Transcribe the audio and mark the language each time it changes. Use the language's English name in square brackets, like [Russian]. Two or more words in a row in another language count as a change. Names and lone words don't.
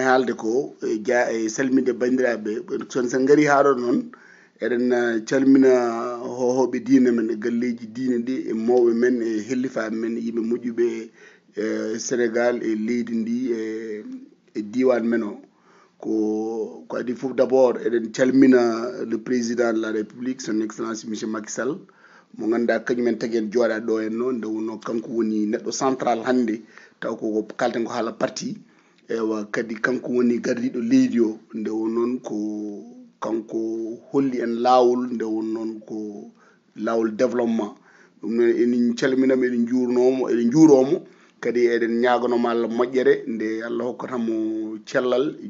[Fula] haalde ko salminde bandiraɓe son sen ngari haɗo noon eɗen calmina hohoɓe diine men e galleji diine ɗi e mawɓe men e hellifaɓe men yimɓe moƴƴuɓe sénégal e leydi ndi e diwan men o ko adi fof [French] d' abord [Fula] eɗen calmina [French] le président de la république son excellence monsieur Macky Sall [Fula] mo ganduɗa kañumen tagui en jooɗa ɗo en noon nde wonno kanko woni neɗɗo central hannde taw ko kalten ko haala parti ewa kadi kanko woni gardiɗo leydi o nde won noon ko kanko holli en laawol nde won noon ko laawol développement ɗum noon enin calminamo eɗen juuromo kadi eɗen ñaganoma Allah moƴƴere nde Allah hokkatamo cellal e